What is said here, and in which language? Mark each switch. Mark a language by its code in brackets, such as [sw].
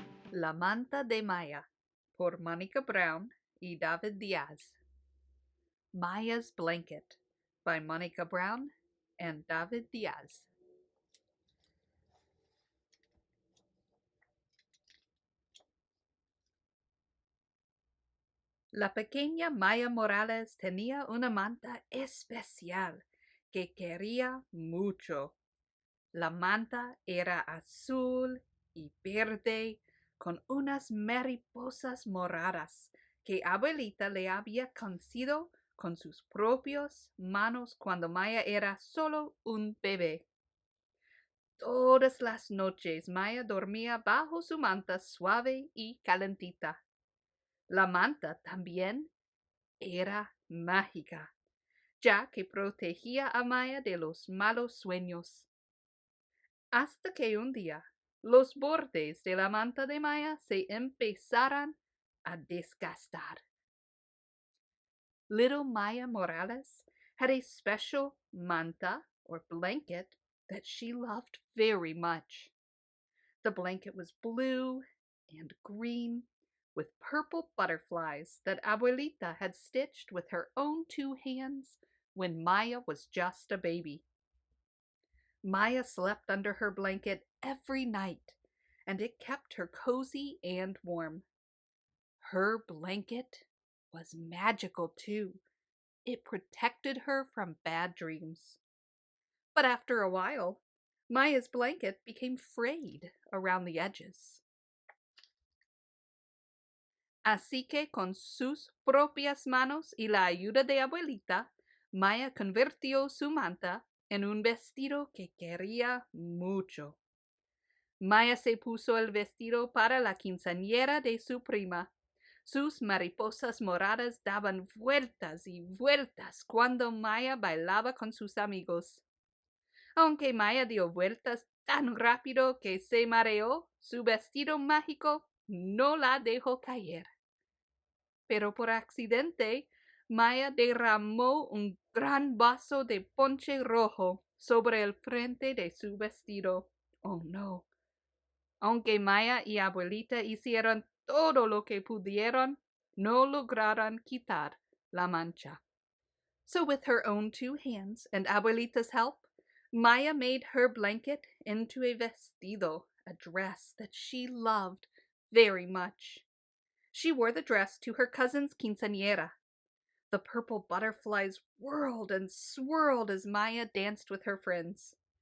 [es] La Manta de Maya, por Mónica Brown y David Diaz. [en] Maya's Blanket, by Monica Brown and David Diaz. [es] La pequeña Maya Morales tenía una manta especial que quería mucho. La manta era azul y verde con unas mariposas moradas que abuelita le había cosido con sus propias manos cuando Maya era solo un bebé. Todas las noches Maya dormía bajo su manta suave y calentita. La manta también era mágica, ya que protegía a Maya de los malos sueños. Hasta que un día los bordes de la manta de Maya se empezaran a desgastar. [en] Little Maya Morales had a special manta or blanket that she loved very much. The blanket was blue and green with purple butterflies that Abuelita had stitched with her own 2 hands when Maya was just a baby. Maya slept under her blanket every night, and it kept her cozy and warm. Her blanket was magical too. It protected her from bad dreams. But after a while, Maya's blanket became frayed around the edges. [es] Así que con sus propias manos y la ayuda de Abuelita, Maya convirtió su manta en un vestido que quería mucho. Maya se puso el vestido para la quinceañera de su prima. Sus mariposas moradas daban vueltas y vueltas cuando Maya bailaba con sus amigos. Aunque Maya dio vueltas tan rápido que se mareó, su vestido mágico no la dejó caer. Pero por accidente, Maya derramó un gran vaso de ponche rojo sobre el frente de su vestido. Oh no. Aunque Maya y Abuelita hicieron todo lo que pudieron, no lograron quitar la mancha. [en] So with her own 2 hands and Abuelita's help, Maya made her blanket into a vestido, a dress that she loved very much. She wore the dress to her cousin's quinceañera. The purple butterflies whirled and swirled as Maya danced with her friends.